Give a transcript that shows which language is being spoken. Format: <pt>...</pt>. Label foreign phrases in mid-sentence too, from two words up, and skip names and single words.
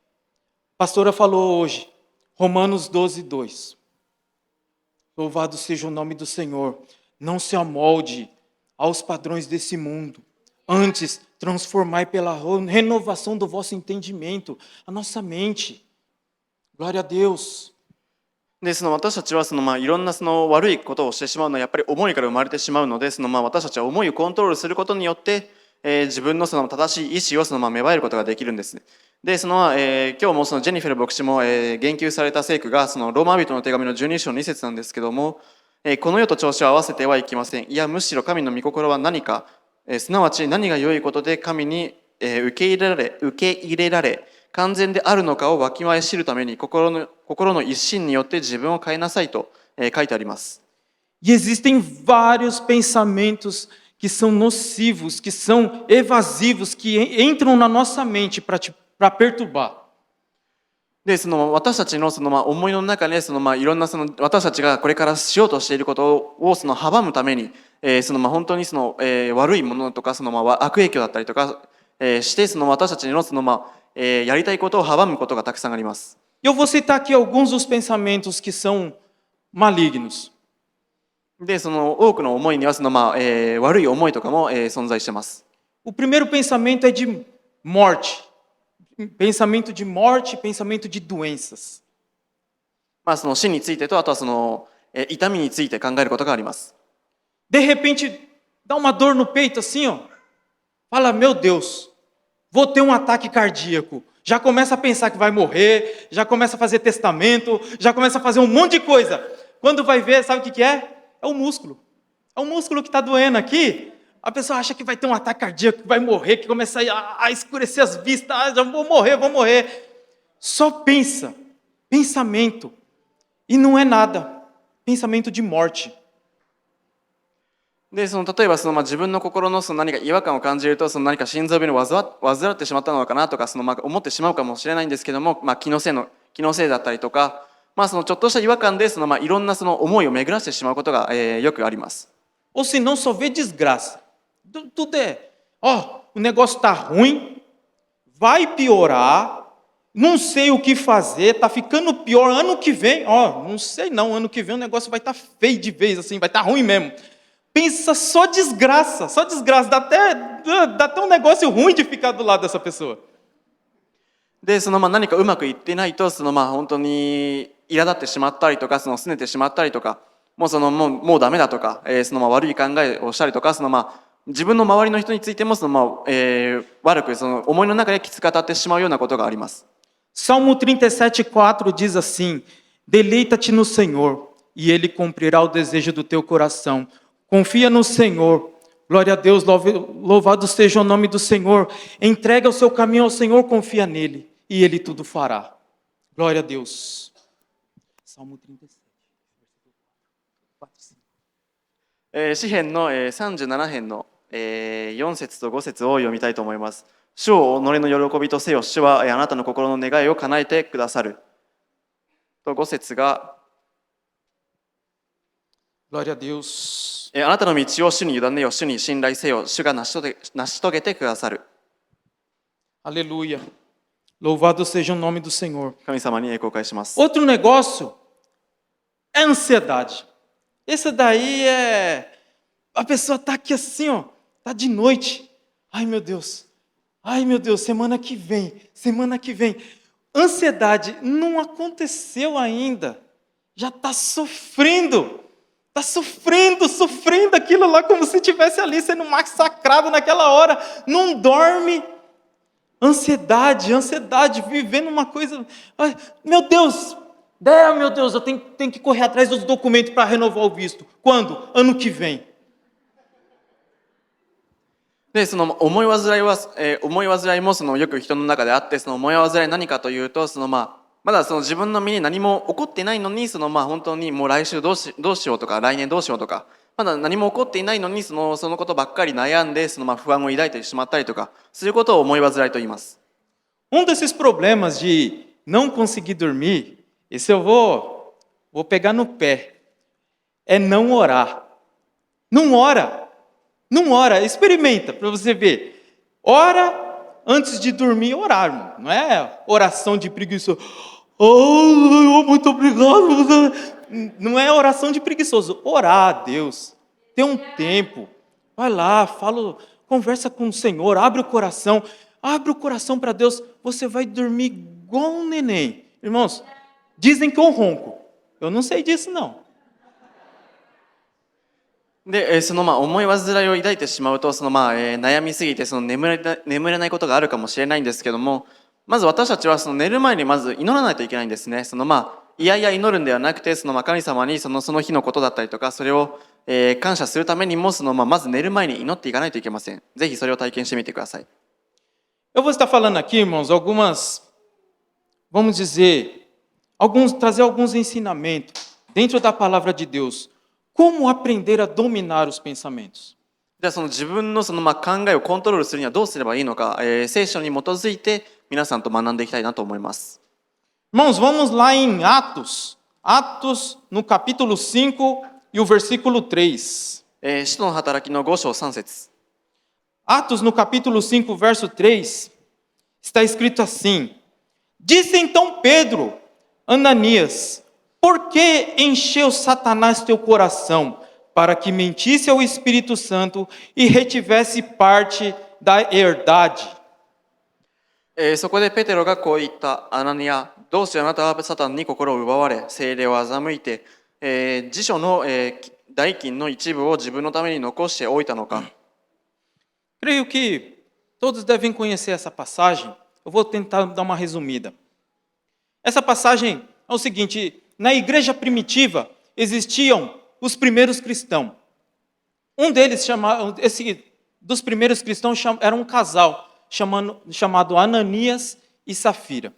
<pt>A pastora falou hoje, Romanos 12:2. Louvado seja o nome do Senhor. Não se amolde aos padrões desse mundo. Antes, transformai pela renovação do vosso entendimento, a nossa mente. Glória a Deus.</pt> <ja>で、私たちはいろんな悪いことをしてしまうのはやっぱり思いから生まれてしまうので、私たちは思いをコントロールすることによって、自分の正しい意志を芽生えることができるんです。で、今日もジェニフェル牧師も、言及された聖句がローマ人の手紙の12章2節なんですけども、この世と調子を合わせてはいけません。いや、むしろ神の御心は何か、すなわち何が良いことで神に受け入れられ完全であるのかをわきまえ知るために心の一心によって自分を変えなさいと書いてあります。</ja> <pt>E existem vários pensamentos que são nocivos, que são evasivos, que entram na nossa mente para perturbar.</pt> <ja>で、私たちの思いの中でいろんな私たちがこれからしようとしていることを阻むために、本当に悪いものとか悪影響だったりとか、して私たちのやりたいことを阻むことがたくさんあります。</ja> <pt>Eu vou citar aqui alguns dos pensamentos que são malignos.</pt> <ja>で、多くの思いには悪い思いとかも存在しています。</ja> <pt>O primeiro pensamento é de morte. Pensamento de morte, pensamento de doenças.</pt> <ja>死についてと、あとは痛みについて考えることがあります。</ja> <pt>De repente, dá uma dor no peito assim, ó. Fala, meu Deus, vou ter um ataque cardíaco. Já começa a pensar que vai morrer, já começa a fazer testamento, já começa a fazer um monte de coisa. Quando vai ver, sabe o que é? É o músculo. É o músculo que está doendo aqui. A pessoa acha que vai ter um ataque cardíaco, que vai morrer, que começa a escurecer as vistas. Ah, já vou morrer. Só pensa. Pensamento. E não é nada. Pensamento de morte.</pt> <ja>で、例えば自分の心の何か違和感を感じると何か心臓病に患ってしまったのかなとか思ってしまうかもしれないんですけども、気のせいだったりとか、ちょっとした違和感でいろんな思いを巡らせてしまうことが、よくあります。</ja> <pt>Ou se não, só vê desgraça. Tudo é, ó, o negócio está ruim, vai piorar, não sei o que fazer, tá ficando pior. Ano que vem, ó, não sei não, ano que vem o negócio vai estar feio de vez, assim, vai estar ruim mesmo. Pensa só desgraça, dá até um negócio ruim de ficar do lado dessa pessoa.</pt> <ja>で何かうまくいってないと本当に苛立ってしまったりとか拗ねてしまったりとかもうダメだとか、悪い考えをしたりとか自分の周りの人についても悪く思いの中できつく当たってしまうようなことがあります。</ja> <pt>Salmo 37:4 diz assim: Deleita-te no Senhor, e Ele cumprirá o desejo do teu coração. Confia no Senhor. Glória a Deus, louvado seja o nome do Senhor. Entrega o seu caminho ao Senhor, confia nele, e Ele tudo fará. Glória a Deus. Salmo 37.</pt> <ja>詩編の37編の4節と5節を読みたいと思います。主を己の喜びとせよ、主はあなたの心の願いを叶えてくださる。と5節が</ja> <pt>Glória a Deus.</pt> <ja>あなたの道を主に委ねよ、主に信頼せよ、主が成し遂げてくださる。</ja> <pt>Aleluia. Louvado seja o nome do Senhor.</pt> <ja>神様に栄光を返します。</ja> <pt>Outro negócio é ansiedade. Esse daí é... A pessoa está aqui assim, ó, tá de noite. Ai, meu Deus, semana que vem. Ansiedade não aconteceu ainda. Já está sofrendo aquilo lá como se estivesse ali sendo massacrado naquela hora. Não dorme. Ansiedade, vivendo uma coisa... Ai, meu Deus, eu tenho que correr atrás dos documentos para renovar o visto. Quando? Ano que vem.</pt> <ja>で思い煩いもよく人の中であって思い煩い何かというとまだ自分の身に何も起こっていないのに本当にもう来週どうしようとか来年どうしようとかまだ何も起こっていないのにそのことばっかり悩んで不安を抱いてしまったりとかそういうことを思い煩いと言います。</ja> <pt>Desses problemas de não conseguir dormir, esse eu vou pegar no pé, é não orar. Não ora, experimenta para você ver. Ora antes de dormir, orar, não é oração de preguiçoso. Oh, muito obrigado. Não é oração de preguiçoso. Orar a Deus, ter um tempo, vai lá, conversa com o Senhor, abre o coração para Deus, você vai dormir igual um neném. Irmãos, dizem que eu ronco, eu não sei disso não.</pt> <ja>で思い煩いを抱いてしまうと悩みすぎて眠れないことがあるかもしれないんですけども、まず私たちは寝る前にまず祈らないといけないんですね。いやいや祈るんではなくて神様にその日のことだったりとかそれを感謝するためにもまず寝る前に祈っていかないといけません。ぜひそれを体験してみてください。</ja> <pt>Eu vou estar falando aqui, irmãos, trazer alguns ensinamentos dentro da palavra de Deus. Como aprender a dominar os pensamentos?</pt> <ja>じゃあ自分の考えをコントロールするにはどうすればいいのか、聖書に基づいて皆さんと学んでいきたいなと思います。</ja> <pt>Irmãos, vamos lá em Atos no capítulo 5 e o versículo 3.</pt> <ja>使徒の働きの5章3節</ja> <pt>Atos no capítulo 5, verso 3, está escrito assim: Disse então Pedro, Ananias, por que encheu Satanás teu coração, para que mentisse ao Espírito Santo e retivesse parte da herdade?</pt> <ja>そこでペテロがこう言った。アナニア、どうしてあなたはサタンに心を奪われ、聖霊を欺いて、辞書の、代金の一部を自分のために残しておいたのか。</ja> <pt>Creio que todos devem conhecer essa passagem. Eu vou tentar dar uma resumida. Essa passagem é o seguinte: na igreja primitiva existiam os primeiros cristãos. Dos primeiros cristãos era um casal chamado Ananias e Safira.</pt>